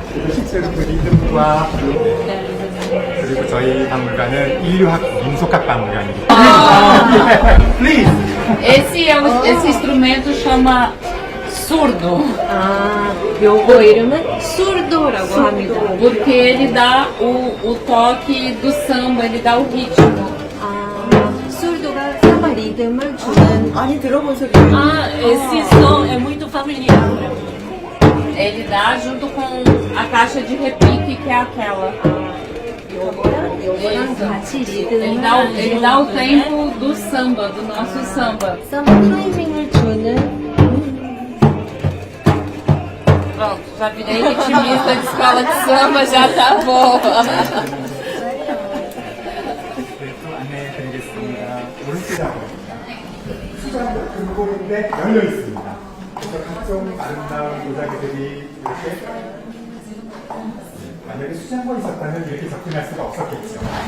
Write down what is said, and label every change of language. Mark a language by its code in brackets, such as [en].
[ko] 그래서 실제로 그 리듬과 그리고 저희 박물관은 인류학 민속학 박물관이기 때문에 [en] Please! [pt] Esse instrumento chama surdo, [ko] 아, 요거 이름은 surdo라고 합니다. [pt] porque ele dá o toque do samba, ele dá o ritmo. [ko] 아, surdo가 삼바 리듬을 주는 많이 들어본 소리. [pt] Ah, esse som é muito familiar. Ele dá junto com a caixa de repique, que é aquela. [ko] 요거랑 같이 [pt] Ele [ko] 리듬을 [pt] dá o tempo do samba, do nosso samba. [ko] 삼바 타이밍을 주는 [pt] Pronto, já virei ritmista de escola de samba, já tá bom. [ko] 또 안내해드리겠습니다. 오른쪽이라고 합니다. 수장도 금고인데 열려 있습니다. 그래서 각종 아름다운 도자기들이 이렇게 만약에 수장고 있었다면 이렇게 접근할 수가 없었겠죠.